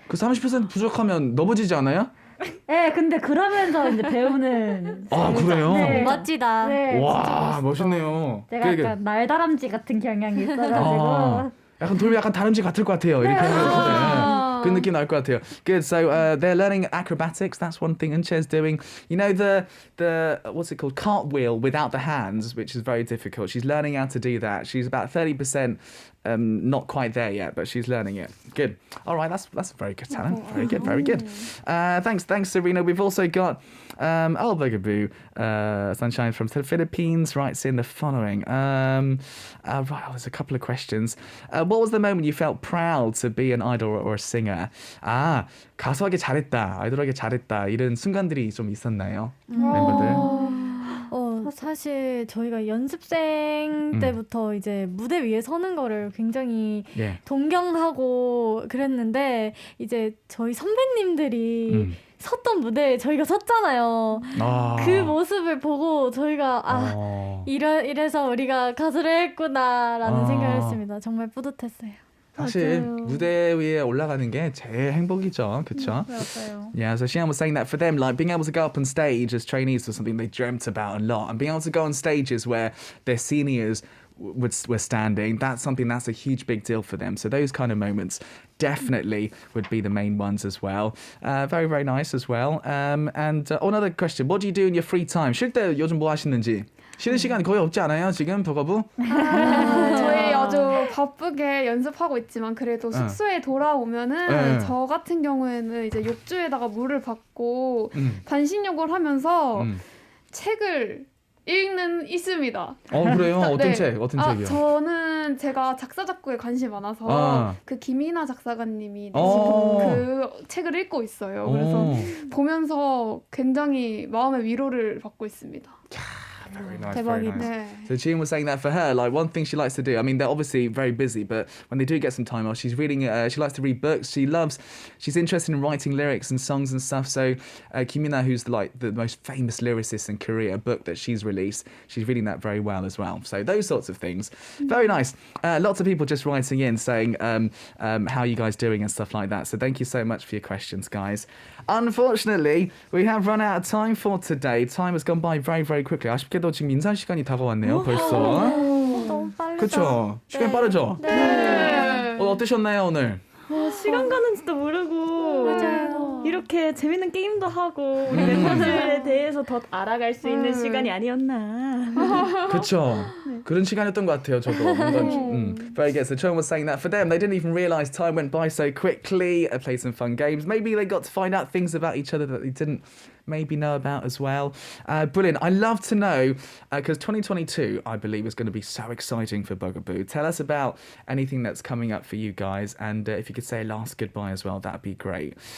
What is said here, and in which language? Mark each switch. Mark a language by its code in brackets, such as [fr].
[ko] 그 30% 부족하면 넘어지지 않아요? 네, 근데 그러면서 이제 배우는. 그래요? 네. 멋지다. 네, 와, 멋있네요. 제가 약간 날다람쥐 같은 경향이 있어가지고. 약간 돌면 약간 다람쥐 같을 것 같아요. 이렇게 하면. 그 느낌 날 것 같아요. Good. [en] So they're learning acrobatics. That's one thing Unche's doing. You know the what's it called, cartwheel without the hands, which is very difficult. She's learning how to do that. She's about 30%. Not quite there yet, but she's learning it. Good. All right, that's a very good talent. Very good, very good. Thanks, Serena. We've also got bugAboo, Sunshine from the Philippines writes in the following. There's a couple of questions. What was the moment you felt proud to be an idol or a singer? [ko] 가수하기 잘했다, 아이돌하기 잘했다 이런 순간들이 좀 있었나요, 멤버들? 사실 저희가 연습생 때부터 이제 무대 위에 서는 거를 굉장히 동경하고 그랬는데 이제 저희 선배님들이 섰던 무대에 저희가 섰잖아요. 그 모습을 보고 저희가 이래서 우리가 가수를 했구나라는 생각을 했습니다. 정말 뿌듯했어요. 사실 무대 위에 올라가는 게 제일 행복이죠, 그렇죠? 맞아요. [en] Yeah, so Xian was saying that for them, like being able to go up on stage as trainees was something they dreamt about a lot, and being able to go on stages where their seniors were standing, that's something that's a huge big deal for them. So those kind of moments definitely would be the main ones as well. Very, very nice as well. Another question, what do you do in your free time? [ko] 쉴 때 요즘 뭐 하시는지? 쉬는 시간이 거의 없지 않아요, 지금 버거부? 저희 아주 바쁘게 연습하고 있지만 그래도 숙소에 돌아오면은 저 같은 경우에는 이제 욕조에다가 물을 받고 반신욕을 하면서 책을 있습니다. 그래요? 어떤 책? 어떤 책이요? 저는 제가 작사 작곡에 관심이 많아서 그 김이나 작사가님이 내신 그 책을 읽고 있어요. 그래서 보면서 굉장히 마음의 위로를 받고 있습니다. [en] Very nice, very nice. [ko] 네. [en] So Jean was saying that for her, like one thing she likes to do, I mean, they're obviously very busy, but when they do get some time off, she's reading, she likes to read books. She's interested in writing lyrics and songs and stuff. So Kimina, who's like the most famous lyricist in Korea, a book that she's released, she's reading that very well as well. So those sorts of things. Very nice. Lots of people just writing in saying how you guys doing and stuff like that. So thank you so much for your questions, guys. Unfortunately, we have run out of time for today. Time has gone by very, very quickly. [ko] 아쉽게도 지금 인사 시간이 다가왔네요, 벌써. 너무 빠르다. 그렇죠? 시간이 빠르죠? 네. 어떠셨나요, 오늘? 시간 가는 줄도 모르고 맞아요. 이렇게 재밌는 게임도 하고 우리 멤버들에 대해서 더 알아갈 수 있는 시간이 아니었나. 그렇죠. 그런 시간이었던 것 같아요, 저도. [en] Very good. So Chon was saying that for them, they didn't even realise time went by so quickly. They played some fun games. Maybe they got to find out things about each other that they didn't maybe know about as well. Brilliant. I love to know, because 2022, I believe, is going to be so exciting for bugAboo. Tell us about anything that's coming up for you guys, and if you could say a last goodbye as well, that'd be great.